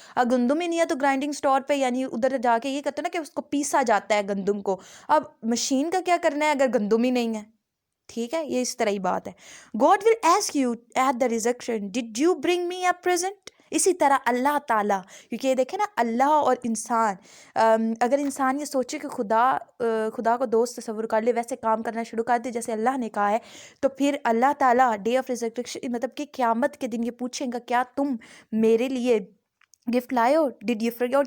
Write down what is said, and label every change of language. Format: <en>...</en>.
<ur>اگر گندم ہی نہیں ہے تو گرائنڈنگ سٹور پہ یعنی ادھر جا کے یہ کہتے ہیں نا کہ اس کو پیسا جاتا ہے گندم کو. اب مشین کا کیا کرنا ہے اگر گندم ہی نہیں ہے. ٹھیک ہے. یہ اس طرح ہی بات ہے.</ur> <en>God will ask you at the resurrection did you bring me a present.</en> <ur>اسی طرح اللہ تعالیٰ، کیونکہ یہ دیکھیں نا اللہ اور انسان، اگر انسان یہ سوچے کہ خدا کو دوست تصور کر لے، ویسے کام کرنا شروع کر دے جیسے اللہ نے کہا ہے، تو پھر اللہ تعالیٰ ڈے آف ریزرکشن مطلب کہ قیامت کے دن یہ پوچھیں گا کیا تم میرے لیے گفٹ لائے ہو؟</ur> <en>Did you forget.</en>